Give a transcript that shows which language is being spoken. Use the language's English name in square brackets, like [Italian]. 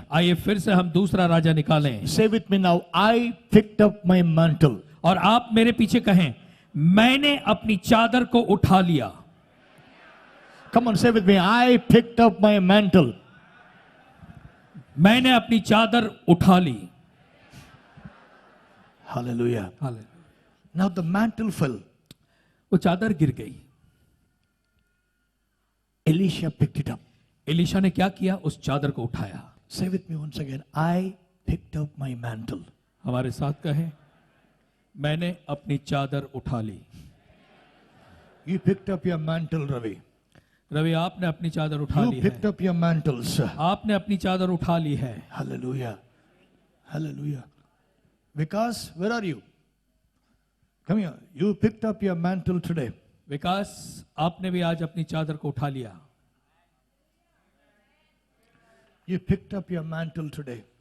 [Hindi] आइए फिर से हम दूसरा राजा निकालें [English] Say with me now, I picked up my mantle. [Hindi] और आप मेरे पीछे कहें, मैंने अपनी चादर को उठा लिया। [English] Come on, say with me, I picked up my mantle. [Hindi] मैंने अपनी चादर उठा ली। [English] Hallelujah. [Hindi] Hallelujah. [English] Now the mantle fell. [Hindi] वो चादर गिर गई। [English] Elisha picked it up. [Hindi] Elisha ने क्या किया? उस चादर को उठाया। [English] Say with me once again. I picked up my mantle. [Hindi] हमारे साथ कहें, मैंने अपनी चादर उठा ली। [English] You picked up your mantle, Ravi. [Hindi] Ravi, आपने अपनी चादर उठा ली [English] You [Hindi] है। [English] picked up your mantles. [Hindi] आपने अपनी चादर उठा ली है। [English] Hallelujah. Hallelujah. Vikas, where are you? Come here. You picked up your mantle today. [Hindi] विकास, आपने भी आज अपनी चादर को उठा लिया। [English] You picked up your mantle today.